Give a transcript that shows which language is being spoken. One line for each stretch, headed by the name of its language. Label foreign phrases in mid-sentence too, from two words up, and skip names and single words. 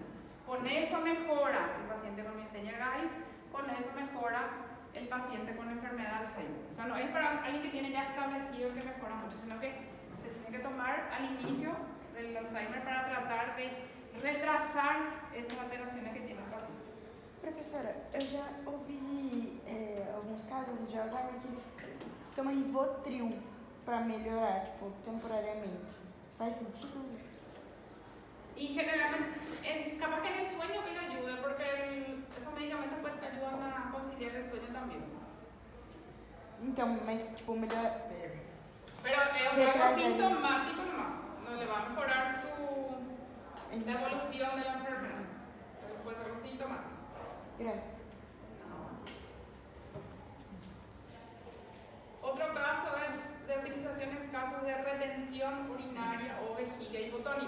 Spanish: Con eso mejora el paciente con miastenia gravis, con eso mejora el paciente con enfermedad de Alzheimer. O sea, no es para alguien que tiene ya establecido que mejora mucho, sino que se tiene que tomar al inicio del Alzheimer para tratar de retrasar estas alteraciones que tiene el paciente.
Portuguese: Professora, eu já ouvi alguns casos de Alzheimer que eles tomam Rivotril para melhorar, tipo, temporariamente. Isso faz sentido?
Spanish: Y generalmente, capaz que en el sueño que le ayude, porque esos medicamentos pues, ayudan a conciliar el sueño también.
Portuguese: Então, mas tipo, melhor.
Spanish: Pero es algo sintomático nomás, no le va a mejorar la evolución de la enfermedad. Pero puede ser algo sintomático. Gracias. Otro caso es de utilización en casos de retención urinaria o vejiga hipotónica.